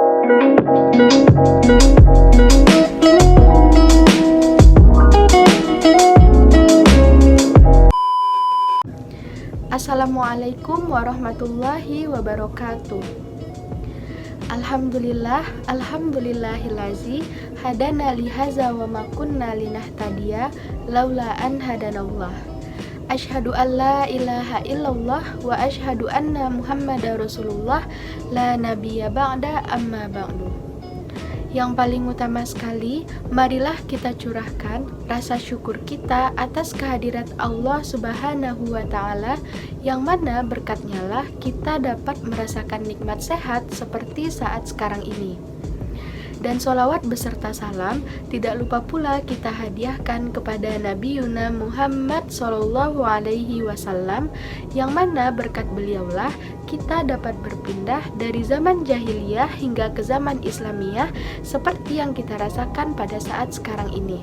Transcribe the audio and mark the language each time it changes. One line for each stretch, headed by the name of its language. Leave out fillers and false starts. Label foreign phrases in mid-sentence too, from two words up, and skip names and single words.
Arabic: السلام عليكم ورحمة الله وبركاته. الحمد لله الذي هدانا لهذا وما كنا لنهتدي لولا أن هدانا الله. أشهد أن لا إله إلا الله وأشهد أن محمدا رسول الله لا نبي بعد أما بعد.
Indonesian: Yang paling utama sekali, marilah kita curahkan rasa syukur kita atas kehadirat
Arabic: الله سبحانه وتعالى,
Indonesian: yang mana berkatnya lah kita dapat merasakan nikmat sehat seperti saat sekarang ini. Dan sholawat beserta salam tidak lupa pula kita hadiahkan kepada Nabi Yuna Muhammad
Arabic: صلى الله عليه وسلم,
Indonesian: yang mana berkat beliaulah kita dapat berpindah dari zaman jahiliyah hingga ke zaman Islamiyah seperti yang kita rasakan pada saat sekarang ini.